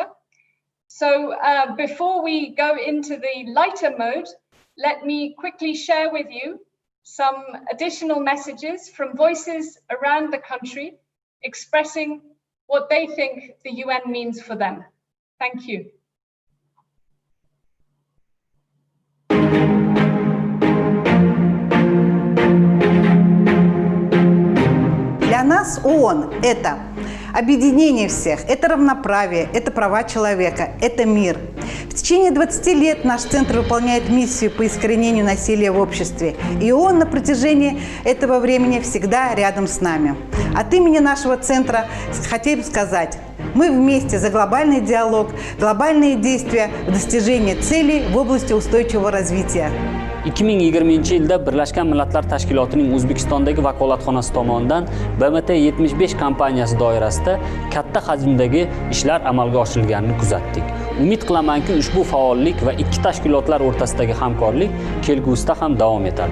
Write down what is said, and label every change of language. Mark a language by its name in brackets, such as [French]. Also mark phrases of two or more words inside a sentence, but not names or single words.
[English] So before we go into the lighter mode, let me quickly share with you some additional messages from voices around the country expressing what they think the UN means for them. Thank you. [Russian] Для нас ООН – это объединение всех, это равноправие, это права человека, это мир. В течение 20 лет наш центр выполняет миссию по искоренению насилия в обществе. И ООН на протяжении этого времени всегда рядом с нами. От имени нашего центра хотим сказать, мы вместе за глобальный диалог, глобальные действия в достижении целей в области устойчивого развития. [Uzbek] 2020-yilda Birlashgan Millatlar Tashkilotining O'zbekistondagi vakolatxonasi tomonidan BMT 75 kompaniyasi doirasida katta hajmdagi ishlar amalga oshirilganini kuzatdik. Umid qilamanki, ushbu faollik va ikki tashkilotlar o'rtasidagi hamkorlik kelgusida ham davom etadi.